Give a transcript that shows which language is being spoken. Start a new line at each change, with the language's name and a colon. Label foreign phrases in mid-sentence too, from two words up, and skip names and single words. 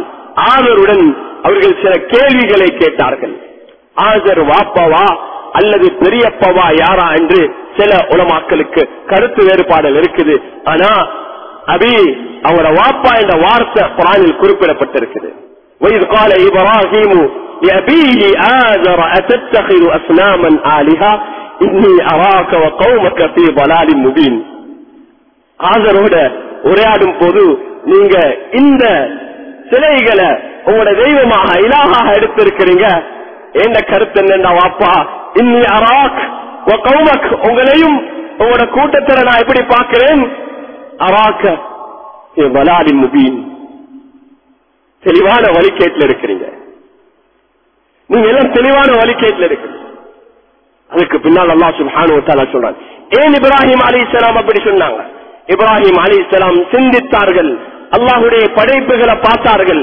Tamil: ஆதருடன் அவர்கள் சில கேள்விகளை கேட்டார்கள். ஆதர் வாப்பாவா அல்லது பெரியப்பாவா யாரா என்று சில உலமாக்களுக்கு கருத்து வேறுபாடுகள் இருக்குது. ஆனா அபி அவரோட வாப்பா என்ற வார்த்தை குர்ஆனில் குறிப்பிடப்பட்டிருக்குது.
Arabic: وَإِذْ قَالَ إِبْرَاهِيمُ لِأَبِيهِ آزَرَ أَتَتَّخِذُ أَصْنَامًا آلِهَةً إِنِّي أَرَاكَ وَقَوْمَكَ فِي ضَلَالٍ مُبِينٍ.
Tamil: ஆதரோட உரையாடும் போது நீங்க இந்த சிலைகளை உங்களோட தெய்வமாக இலாஹாக எடுத்திருக்கிறீங்க. என்ன கருத்து என்னன்னா வாப்பா,
Arabic: إني أراك وقومك,
Tamil: உங்களையும் உங்களோட கூட்டத்தில் நான் எப்படி பார்க்கிறேன்,
Arabic: أراك في ضلال مبين,
Tamil: தெளிவான வழிகேட்டில் இருக்கிறீங்க. நீங்க எல்லாம் தெளிவான வழிகேட்டில் இருக்கிறீங்க. அதுக்கு பின்னால் அல்லாஹ்
Arabic: سبحانه وتعالى
Tamil: சொல்றான், ஏன் இப்ராஹிம் அலைஹிஸ்ஸலாம் அப்படி சொன்னாங்க? இப்ராஹிம் அலைஹிஸ்ஸலாம் சிந்தித்தார்கள், அல்லாஹ்வுடைய படைப்புகளை பார்த்தார்கள்.